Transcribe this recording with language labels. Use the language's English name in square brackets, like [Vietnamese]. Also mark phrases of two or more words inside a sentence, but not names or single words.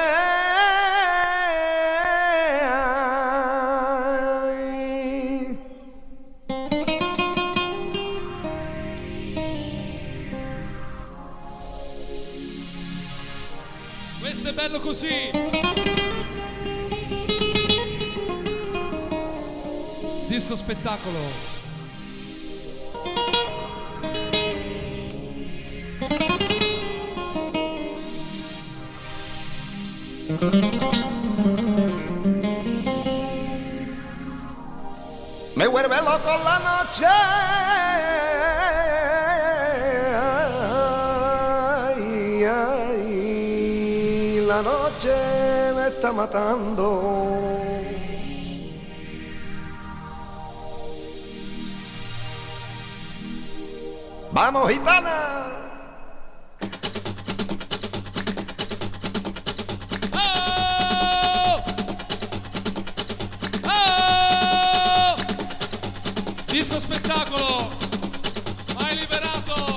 [Italian] Questo è bello così. Disco spettacolo. [Spanish] Me vuelve loco la noche. Ay, ay, la noche me está matando. Vamos, gitana. [Italian] Disco spettacolo, hai liberato.